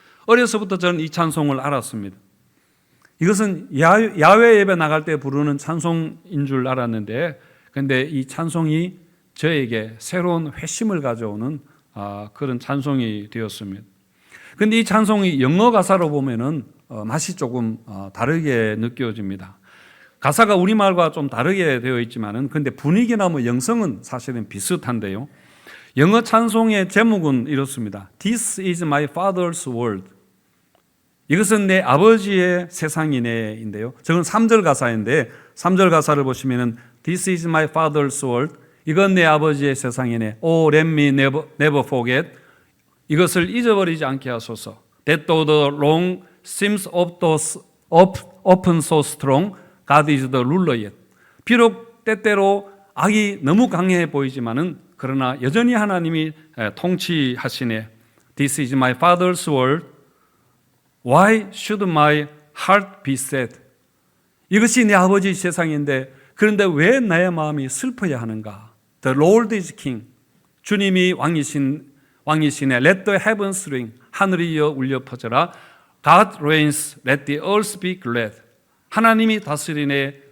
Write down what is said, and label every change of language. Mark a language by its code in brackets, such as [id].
[ko] 어려서부터 저는 이 찬송을 알았습니다. 이것은 야외 예배 나갈 때 부르는 찬송인 줄 알았는데, 근데 이 찬송이 저에게 새로운 회심을 가져오는 그런 찬송이 되었습니다. 근데 이 찬송이 영어 가사로 보면은 맛이 조금 다르게 느껴집니다. 가사가 우리말과 좀 다르게 되어 있지만은, 근데 분위기나 뭐 영성은 사실은 비슷한데요. 영어 찬송의 제목은 이렇습니다. [en] This is my father's world. [ko] 이것은 내 아버지의 세상이네인데요. 저건 3절 가사인데 3절 가사를 보시면은 [en] This is my father's world. [ko] 이건 내 아버지의 세상이네. [en] Oh, let me never forget. [ko] 이것을 잊어버리지 않게 하소서. [en] That though the wrong seems often so strong, God is the ruler yet. [ko] 비록 때때로 악이 너무 강해 보이지만은 그러나 여전히 하나님이 통치하시네. [en] This is my father's world. Why should my heart be sad? [ko] 이것이 내 아버지 세상인데 그런데 왜 나의 마음이 슬퍼야 하는가? [en] The Lord is king. [ko] 주님이 왕이시네. [en] Let the heavens ring. [ko] 하늘이 울려 퍼져라. [en] God reigns. Let the earth be glad. [ko] 하나님이 다스리네.